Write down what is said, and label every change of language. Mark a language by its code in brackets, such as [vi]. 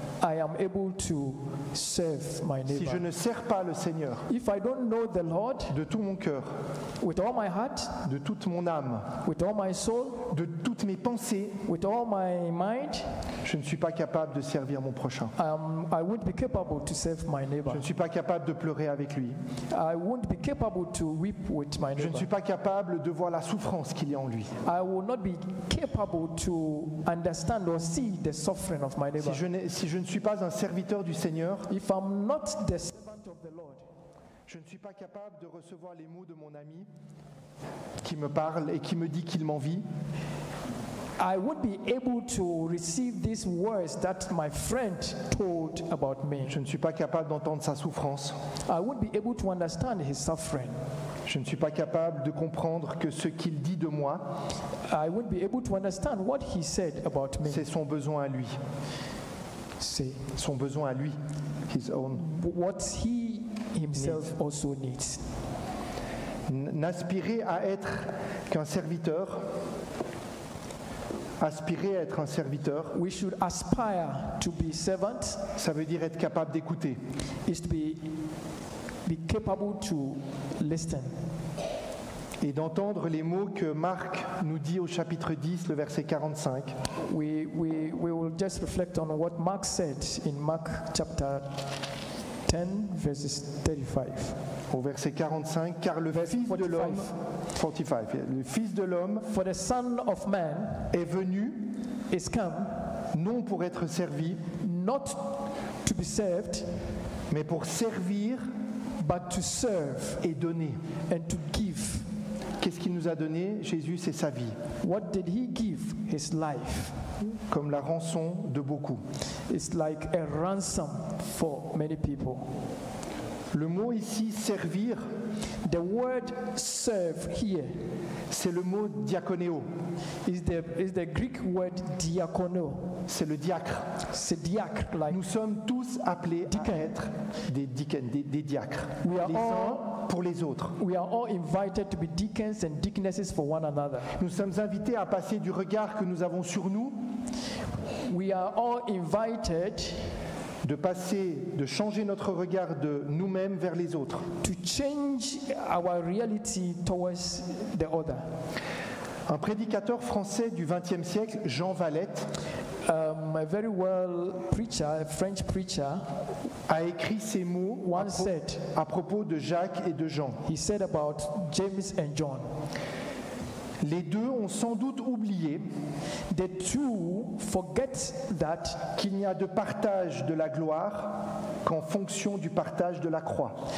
[en] I am able to serve my [fr] Si je [en] neighbor. [fr] ne sers pas le Seigneur [en] If I don't know the Lord [fr] de tout mon cœur, [en] with all my heart, [fr] de toute mon âme, [en] with all my soul, [fr] de toutes mes pensées, [en] with all my mind, [fr] je ne suis pas capable de servir mon prochain. [en] I won't be capable to serve my neighbor. [fr] Je ne suis pas capable de pleurer avec lui. [en] I won't be capable to weep with my [fr] Je ne [en] neighbor. [fr] suis pas capable de voir la souffrance qu'il y a en lui. [en] I will not be capable to understand or see the suffering of my neighbor. [fr] Si je ne suis pas un serviteur du Seigneur, [en] If I'm not the servant of the Lord, [fr] je ne suis pas capable de recevoir les mots de mon ami qui me parle et qui me dit qu'il m'envie. [en] I would be able to receive these words that my friend told about me. [fr] Je ne suis pas capable d'entendre sa souffrance. [en] I would be able to understand his suffering. [fr] Je ne suis pas capable de comprendre que ce qu'il dit de moi, [en] I would be able to understand what he said about me. [fr] c'est son besoin à lui. [en] Say [fr] Son besoin à lui. [en] His own. what he himself also needs. [fr] N'aspirer à être qu'un serviteur, aspirer à être un serviteur, [en] We should aspire to be servants, [fr] ça veut dire être capable d'écouter. [en] is to be capable to listen [fr] Et d'entendre les mots que Marc nous dit au chapitre 10, le verset 45. [en] we will just reflect on what Mark said in Mark chapter 10 verses 35. [fr] Au verset 45, car le Fils de l'homme, 45, le Fils de l'homme [en] For the Son of Man [fr] est venu [en] is come [fr] non pour être servi, [en] not to be served, [fr] mais pour servir [en] but to serve [fr] et donner. [en] and to give. [fr] Qu'est-ce qu'il nous a donné? Jésus, c'est sa vie, [en] What did he give? His life. [fr] comme la rançon de beaucoup. [en] It's like a ransom for many people. [fr] Le mot ici, servir, [en] The word serve here [fr] c'est le mot diakonéo, [en] is the Greek word diakono. [fr] c'est le diacre. C'est diacre, like Nous sommes tous appelés à être des diacres, [en] We are [fr] les uns pour les autres. [en] we are all invited to be deacons and deaconesses for one another. [fr] Nous sommes invités à passer du regard que nous avons sur nous, [en] We are all invited [fr] de changer notre regard de nous-mêmes vers les autres. [en] to change our reality towards the other. [fr] Un prédicateur français du XXe siècle, Jean Valette, [en] A very well preacher, a French preacher, [fr] a écrit ces mots [en] once said, [fr] à propos de Jacques et de Jean. [en] he said about James and John, [fr] Les deux ont sans doute oublié [en] the two forget that [fr] qu'il n'y a de partage de la gloire qu'en fonction du partage de la croix.